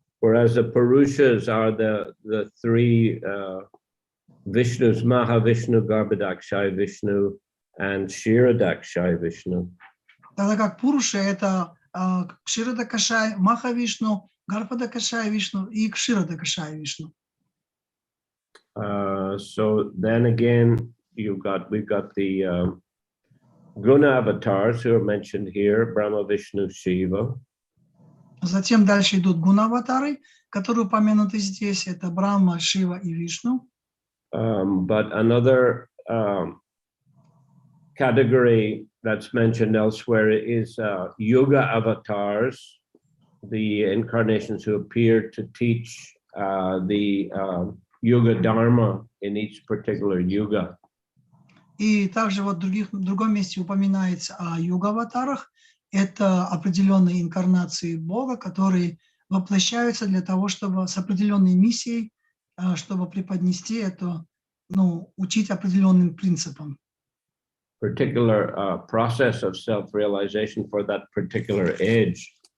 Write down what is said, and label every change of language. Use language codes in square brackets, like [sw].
[en] whereas the Purushas are the three Vishnus, Mahavishnu, Garbhodakshaya Vishnu, and Kshirodakshaya Vishnu. [ru] Тогда как Пуруши — это Кширодакашай, Махавишну, Гарбhodakashaya Вишну и Кширодакашая Вишну. [en] So then again, we've got the Guna avatars who are mentioned here, Brahma, Vishnu, Shiva. [ru] Затем дальше идут гуна-аватары, которые упомянуты здесь. Это Брахма, Шива и Вишну. [en] But another category that's mentioned elsewhere is Yuga avatars, the incarnations who appear to teach the Yuga Dharma in each particular yuga. [ru] И также вот в другом месте упоминается о юга-аватарах. Это определенные инкарнации Бога, которые воплощаются для того, чтобы с определенной миссией, чтобы преподнести это, учить определенным принципам. [en] Particular process of self-realization for that particular age.